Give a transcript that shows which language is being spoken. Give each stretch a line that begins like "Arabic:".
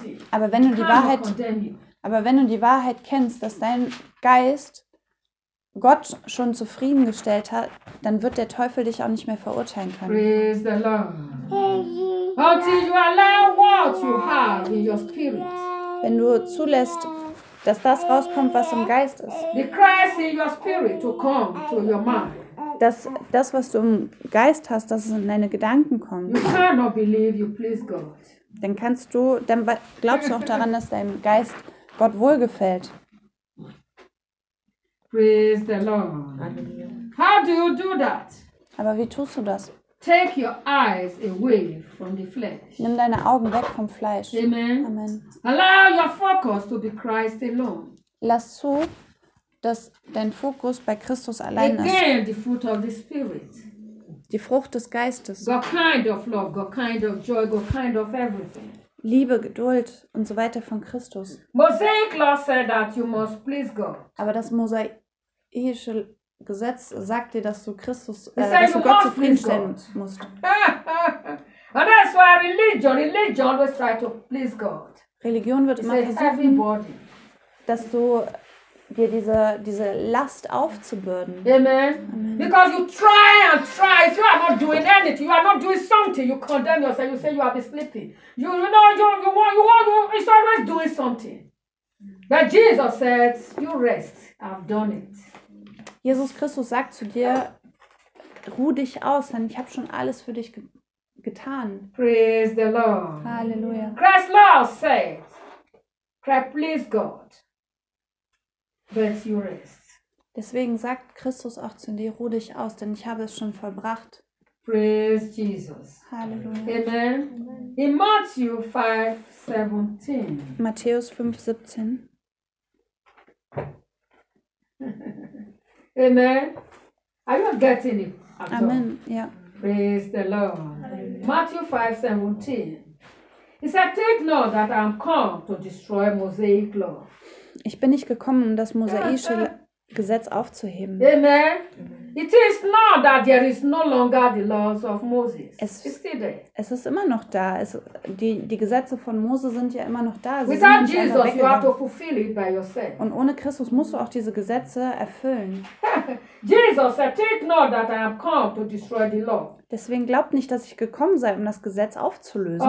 German: Aber wenn du die Wahrheit kennst, dass dein Geist Gott schon zufriedengestellt hat, dann wird der Teufel dich auch nicht mehr verurteilen können.
English: Praise the Lord. Until you allow what you have in your spirit.
German: Wenn du zulässt, dass das rauskommt, was im Geist ist.
English: The Christ in your spirit to come to your mind.
German: Dass das, was du im Geist hast, dass es in deine Gedanken kommt.
English: You cannot believe you please God.
German: Dann glaubst du auch daran, dass deinem Geist Gott wohlgefällt.
English: Praise the Lord. How do you do that?
German: Aber wie tust du das?
English: Take your eyes away from the flesh.
German: Nimm deine Augen weg vom Fleisch. Amen. Amen.
English: Allow your focus to be Christ alone.
German: Lass zu, dass dein Fokus bei Christus allein ist.
English: Again, the fruit of the Spirit.
German: Die Frucht des Geistes.
English: God kind of love, God kind of joy, God kind of everything.
German: Liebe, Geduld und so weiter von Christus.
English: Mosaic law said that you must please God.
German: Aber das mosaische Gesetz sagt dir, dass du Gott zufriedenstellen musst.
English: And that's why religion always try to please God.
German: Religion wird immer versuchen, dass du dir diese Last aufzubürden. Amen.
English: Because you try and try, if you are not doing anything, you are not doing something, you condemn yourself, you say you have been sleeping. It's always doing something. But Jesus said, you rest, I've done it.
German: Jesus Christus sagt zu dir, ruh dich aus, denn ich habe schon alles für dich getan.
English: Praise the Lord. Halleluja. Christ's law says, Christ please God, but you rest.
German: Deswegen sagt Christus auch zu dir, ruh dich aus, denn ich habe es schon vollbracht.
English: Praise Jesus. Halleluja. Amen. In
German: Matthäus 5, 17.
English: Amen. Are you getting it? Amen. Yeah. Praise the Lord. Amen. Matthew 5:17. He said, "Take note that I am come to destroy Mosaic law."
German: Ich bin nicht gekommen, um das mosaische Gesetz aufzuheben. Amen.
English: It is not that there is no longer the laws of Moses. It's still there.
German: Es ist immer noch da. Die Gesetze von Mose sind ja immer noch da.
English: Sie without Jesus, you have to fulfill it by yourself.
German: Und ohne Christus musst du auch diese Gesetze erfüllen.
English: Jesus said, "Take note that I have come to destroy the law."
German: Deswegen glaubt nicht, dass ich gekommen sei, um das Gesetz aufzulösen.